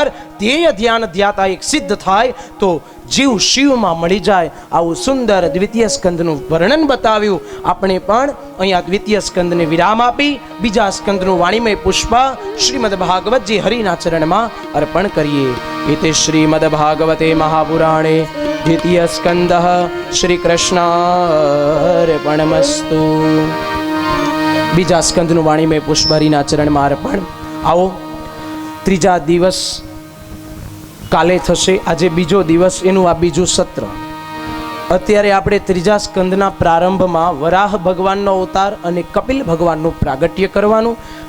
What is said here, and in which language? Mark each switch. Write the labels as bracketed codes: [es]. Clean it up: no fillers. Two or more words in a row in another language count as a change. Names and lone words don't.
[gu] ધ્યેય ધ્યાન ધ્યાતા એક સિદ્ધ થાય તો જીવ શિવમાં મળી જાય. આવું સુંદર દ્વિતીય સ્કંદનું વર્ણન બતાવ્યું. આપણે પણ અહીંયા દ્વિતીય સ્કંદને વિરામ આપી બીજા સ્કંદનું વાણીમય પુષ્પ શ્રીમદ ભાગવતજી હરિના ચરણમાં અર્પણ કરીએ. [sa] इति श्रीमद्भागवते महापुराणे द्वितीय स्कंदः श्री कृष्णार्पणमस्तु. [gu] बीजा स्कंदનું વાણીમય પુષ્પ હરિના ચરણમાં અર્પણ. આવો, ત્રીજા દિવસ કાલે થશે. આજે બીજો દિવસ, એનું આ બીજું સત્ર. અત્યારે આપણે ત્રીજા સ્કંદના પ્રારંભમાં વરાહ ભગવાનનો અવતાર અને કપિલ ભગવાનનું પ્રાગટ્ય કરવાનું.